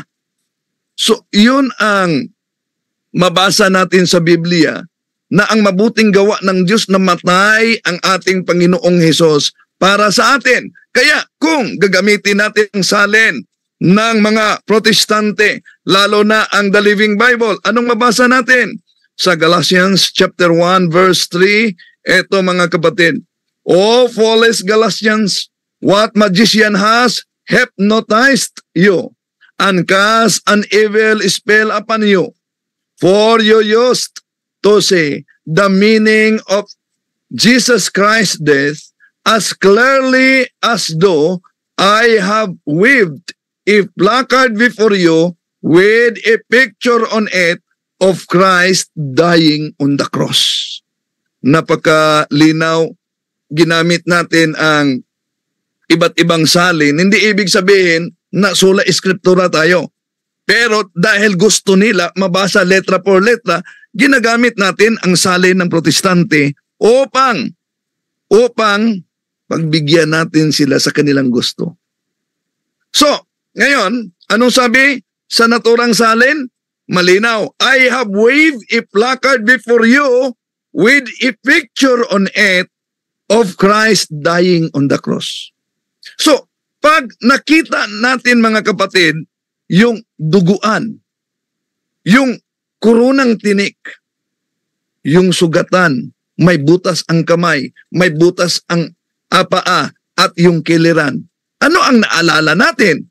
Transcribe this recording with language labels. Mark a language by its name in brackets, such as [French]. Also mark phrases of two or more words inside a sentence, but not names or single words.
[Filipino] So yun ang mabasa natin sa Biblia, na ang mabuting gawa ng Diyos na matay ang ating Panginoong Hesus para sa atin. Kaya kung gagamitin natin ang salin ng mga Protestante, lalo na ang The Living Bible, anong mabasa natin? [English] Sa Galatians chapter 1 verse 3, [Filipino] eto mga kapatid, [English] O foolish Galatians, what magician has hypnotized you and cast an evil spell upon you? For you used to say the meaning of Jesus Christ's death as clearly as though I have waved a placard before you with a picture on it of Christ dying on the cross. [Filipino] Napakalinaw, ginamit natin ang iba't ibang salin. Hindi ibig sabihin na [Latin] sola eskriptura [Filipino] tayo. Pero dahil gusto nila mabasa [Spanish] letra por letra, [Filipino] ginagamit natin ang salin ng Protestante upang pagbigyan natin sila sa kanilang gusto. So, ngayon, anong sabi sa naturang salin? Malinaw, [English] I have waved a placard before you with a picture on it of Christ dying on the cross. [Filipino] So, pag nakita natin mga kapatid, yung duguan Yung kurunang tinik, yung sugatan, may butas ang kamay, may butas ang paa at yung kiliran. Ano ang naalala natin?